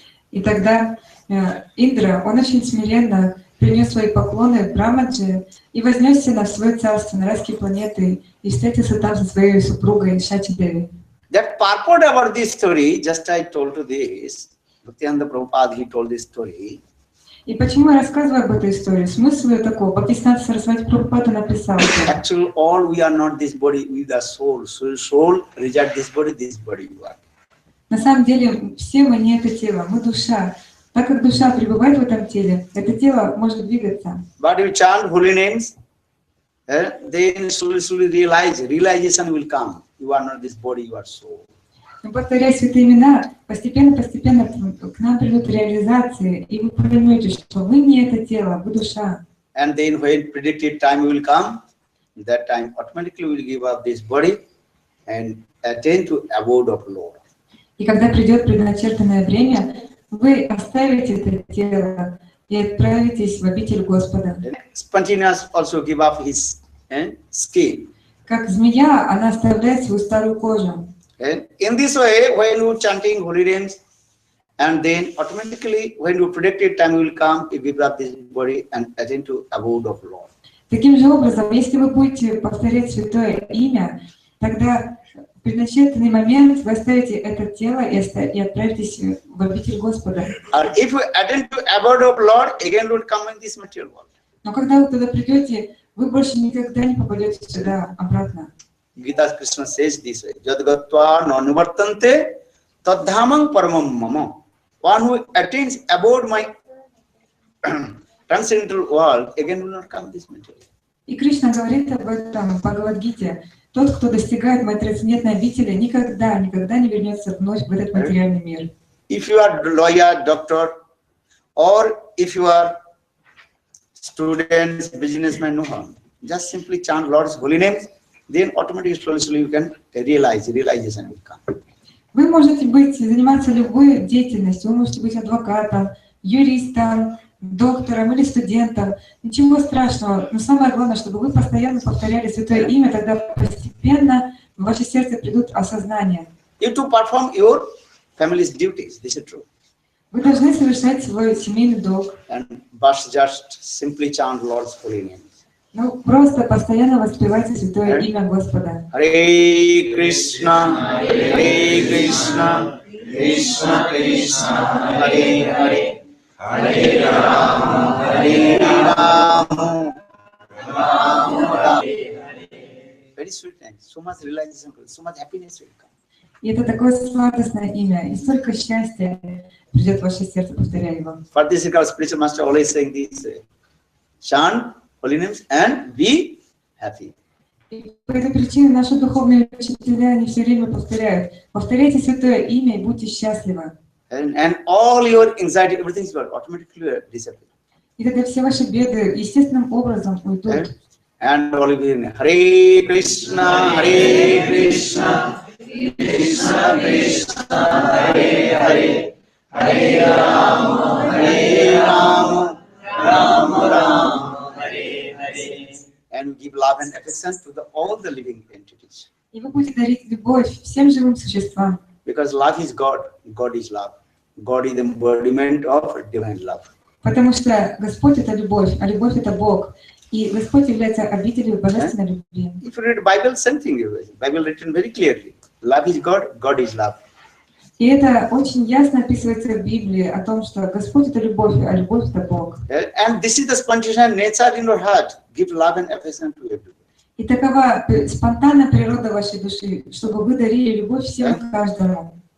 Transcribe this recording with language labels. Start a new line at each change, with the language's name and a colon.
Russian: И тогда Индра, он очень смиренно принес свои поклоны Брахмаджи и вознесся на свое царство, на райские планеты, и встретился там со своей супругой Шачи Деви.
English: That purport about this story, just I told to this, Bhaktivedanta Prabhupada, he told this story.
Russian: И почему я рассказываю об этой истории? Смысл ее такой: Бхактисиданта Сарасвати Прабхупада написал:
English: Actually, all we are not this body, we the soul. So soul reject this body you are.
Russian: на самом деле все мы не это тело, мы душа. Так как душа пребывает в этом теле, это тело может двигаться.
English: But you chant holy names, then slowly realization will come. You are not this body, you are soul.
Russian: Но повторяя святые имена, постепенно к нам придут реализации, и вы поймете, что вы не это тело, вы душа.
English: And then when predicted time will come, that time automatically will give up this body and attain to abode of Lord.
Russian: И когда придет предначертанное время, вы оставите это тело и отправитесь в обитель Господа.
English: Spontaneous also give up his skin.
Russian: Как змея, она оставляет свою старую кожу.
English: And in this way, when you chanting holy names, and then automatically, when you predicted time will come, you give up this body and attain to abode of Lord.
Russian: Таким же образом, если вы будете повторять святое имя, тогда в предначертанный момент вы оставите это тело и отправитесь в обитель Господа.
English: Or if you attain to abode of Lord, again will come in this material world.
Russian: Но когда вы туда придете, вы больше никогда не попадете сюда обратно.
English: Gita Krishna says this way:
Sanskrit: Jad gatva nanuvartante tadhamam paramam mama.
English: One who attains abode my transcendental world, again will not come this material.
Russian: И Кришна говорит об этом в Бхагавад-гите. Тот, кто достигает моей трансцендентной обители, никогда не вернется вновь в этот материальный мир.
English: If you are lawyer, doctor, or if you are student, businessman, no harm. Just simply chant Lord's holy name, then automatically, slowly you can realization will come.
Russian: Вы можете заниматься любой деятельностью. Вы можете быть адвокатом, юристом, доктором или студентом. Ничего страшного. Но самое главное, чтобы вы постоянно повторяли святое имя, тогда постепенно в ваше сердце придут осознания.
English: You to perform your family's duties. This is true.
Russian: Вы должны совершать свой семейный долг.
English: And just simply chant Lord's holy name.
Russian: Ну, просто постоянно воспевайте святое имя Господа.
English: Hare Krishna, Hare Krishna, Krishna Krishna Hare Hare Hare Rama Hare Rama Rama Rama. Very sweet name. So much realization, so much happiness will come.
Russian: И это такое сладостное имя, и столько счастья придет в ваше сердце, повторяя его.
English: For this, our spiritual master always saying this: chant holy names and be happy.
Russian: И по этой причине наши духовные учителя, они все время повторяют: повторяйте святое имя и будьте счастливы.
English: And all your anxiety, everything will automatically disappear.
Russian: И тогда все ваши беды естественным образом уйдут.
English: And all of you, Hare Krishna, Hare Krishna, Krishna Krishna, Hare Hare, Hare Rama, Hare Rama, Rama Rama, Hare Hare. And give love and affection to all the living entities.
Russian: И вы будете дарить любовь всем живым существам.
English: Because love is God, God is love. God is the embodiment of divine love.
Russian: Потому что Господь — это любовь, а любовь — это Бог. И Господь является обителью божественной любви.
English: If you read Bible, same thing. Bible written very clearly. Love is God, God is love.
Russian: И это очень ясно описывается в Библии о том, что Господь — это любовь, а любовь — это Бог.
English: And this is the spontaneous nature in your heart. Give love and affection to everyone.
Russian: И такова спонтанная природа вашей души, чтобы вы дарили любовь всем и каждому.